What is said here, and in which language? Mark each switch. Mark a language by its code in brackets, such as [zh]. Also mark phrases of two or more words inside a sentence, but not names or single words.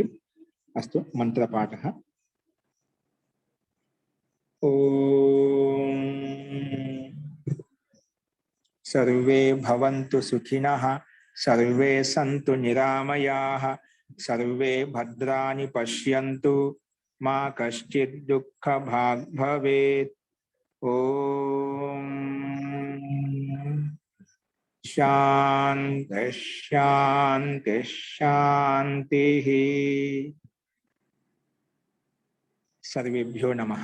[sa] అస్తు. మంత్రపాఠ. ఓం సర్వే భవంతు సుఖినః, సర్వే సంతు నిరామయాః, సర్వే భద్రాని పశ్యంతు, मा कश्चित् दुःखभाग् भवेत्। ओम शांति शांति शांति। सर्वेभ्यो नमः।